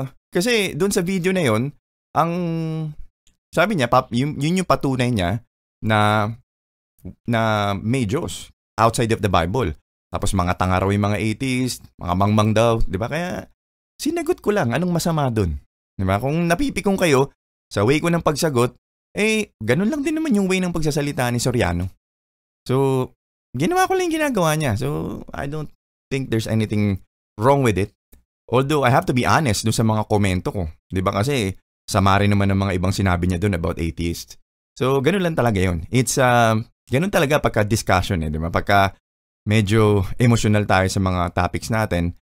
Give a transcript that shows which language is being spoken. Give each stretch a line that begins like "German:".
Filipino: Kasi, doon sa video na yun, ang sabi niya, yun yung patunay niya na may Diyos
English: outside of the Bible.
Filipino: Tapos, mga tanga raw yung mga atheist, mga mangmang daw, di ba? Kaya, sinagot ko lang, anong masama doon? Di ba? Kung napipikong kayo, sa way ko ng pagsagot, ganun lang din naman yung way ng pagsasalita ni Soriano. So, ginawa ko lang yung ginagawa niya.
English: So, I don't think there's anything wrong with it. Although, I have to be honest
Filipino: dun sa mga komento ko. Di ba kasi, sama rin naman ng mga ibang sinabi niya dun about atheist. So, ganun lang talaga yun. It's, ganun talaga pagka-discussion di ba? Pagka medyo emotional tayo sa mga topics natin.